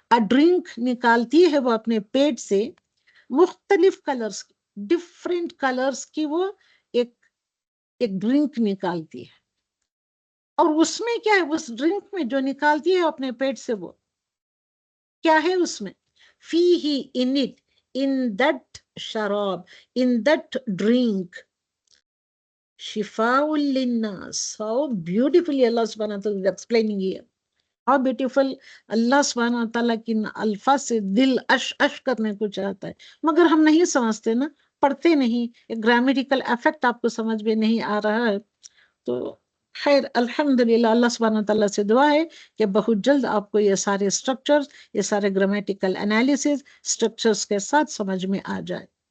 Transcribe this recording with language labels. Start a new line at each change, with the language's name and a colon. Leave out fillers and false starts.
Urdu: Drink نکالتی ہے وہ اپنے پیٹ سے، مختلف کلرز، ڈفرینٹ کلرز کی وہ ایک ڈرنک نکالتی ہے. اور اس میں کیا ہے؟ اس ڈرنک میں جو نکالتی ہے اپنے پیٹ سے، وہ کیا ہے اس میں؟ فیہ، ان اٹ، ان دیٹ شراب، ان دیٹ ڈرنک.
Arabic: شفاء للناس.
English: How beautifully Allah subhanahu wa ta'ala is explaining here. How beautiful
Urdu: اللہ سبحانہ وتعالیٰ کی الفاظ سے دل اش اش کرنے کو چاہتا ہے، مگر ہم نہیں سمجھتے نا، پڑھتے نہیں، گرامیٹیکل افیکٹ آپ کو سمجھ میں نہیں آ رہا ہے. تو خیر الحمدللہ اللہ سبحانہ وتعالیٰ سے دعا ہے کہ بہت جلد آپ کو یہ سارے اسٹرکچرز، یہ سارے گرامیٹیکل انالیسز اسٹرکچرز کے ساتھ سمجھ میں آ جائے.